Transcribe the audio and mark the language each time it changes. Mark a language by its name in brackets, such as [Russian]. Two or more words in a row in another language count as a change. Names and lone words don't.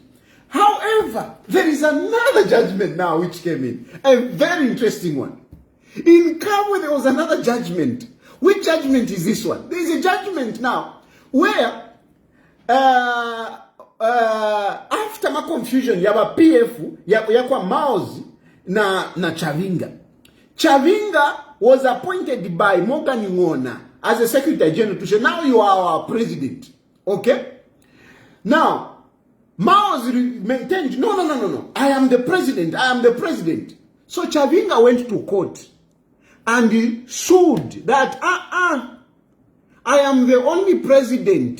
[English] However, there is another judgment now which came in. A very interesting one. In Kabwe, there was another judgment. Which judgment is this one? There is a judgment now where after my confusion [Bemba] yaba PF yakwa Maozi na Chabinga. [English] Chabinga was appointed by Morgan Ngona as a Secretary General to say, now you are our president. Okay? Now, Maozi maintained, no. I am the president. So Chabinga went to court and he sued that, I am the only president.